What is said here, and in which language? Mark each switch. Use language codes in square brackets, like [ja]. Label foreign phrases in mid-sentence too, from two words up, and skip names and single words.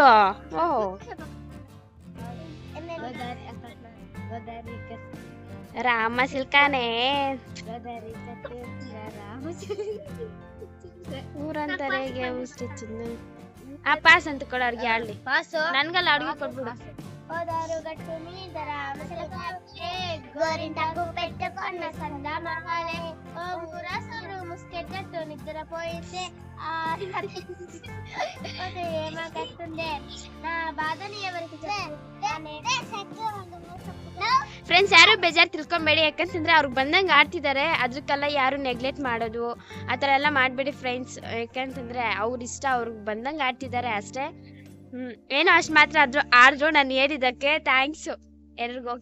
[kn] ಓಹೋ ರಾಮ ಸಿಲ್ಕಾನೆ ಊರಂತಾರೆ. ಆ ಪಾಸ್ ಅಂತ ಕೊಡೋರ್ಗೆ ಆಡ್ಲಿ. ನನ್ಗಲ್ಲ ಅಡುಗೆ ಕೊಟ್ಬಿಡು. [te] గట్టు మీద గోరింటాకు పెట్టుకున్న సందమాలే, ఓ మురాసుడు ముస్కెట్టు నిద్రపోయితే ఏమో కట్టుండే, నా బాధని ఎవరికి [kn] ಫ್ರೆಂಡ್ಸ್. ಯಾರು ಬೇಜಾರು ತಿಳ್ಕೊಂಬೇಡಿ, ಯಾಕಂತಂದ್ರೆ ಅವ್ರಿಗೆ ಬಂದಂಗೆ ಆಡ್ತಿದ್ದಾರೆ. ಅದಕ್ಕೆಲ್ಲ ಯಾರು ನೆಗ್ಲೆಕ್ಟ್ ಮಾಡೋದು ಆ ಥರ ಎಲ್ಲ ಮಾಡಬೇಡಿ ಫ್ರೆಂಡ್ಸ್. ಯಾಕಂತಂದ್ರೆ ಅವ್ರ ಇಷ್ಟ, ಅವ್ರಿಗೆ ಬಂದಂಗೆ ಆಡ್ತಿದ್ದಾರೆ ಅಷ್ಟೇ. ಏನೋ ಅಷ್ಟು ಮಾತ್ರ ಆದ್ರೂ ನಾನು ಹೇಳಿದ್ದಕ್ಕೆ ಥ್ಯಾಂಕ್ಸು ಎಲ್ರಿಗೂ.